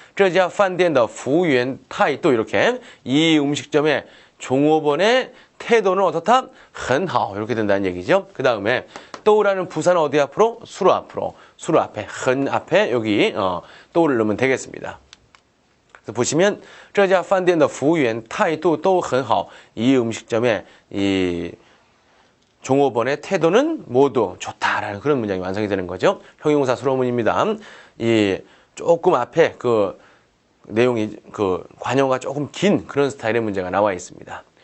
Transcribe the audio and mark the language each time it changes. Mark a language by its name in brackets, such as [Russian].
[Chinese] 这家饭店的服务员 [Korean] 타이도 이렇게 이 음식점의 종업원의 태도는 어떻다? [Chinese] 很好 [Korean] 이렇게 된다는 얘기죠. 그 다음에 또라는 부사는 어디 앞으로? 수로 앞으로. 수로 앞에 很 앞에 여기 또를 넣으면 되겠습니다. 그래서 보시면 [Chinese] 这家饭店的服务员态度都很好. [Korean] 이 음식점의 이 종업원의 태도는 모두 좋다라는 그런 문장이 완성이 되는 거죠. 형용사 수로문입니다. 이 조금 앞에 그 내용이 그 관용어가 조금 긴 그런 스타일의 문제가 나와 있습니다.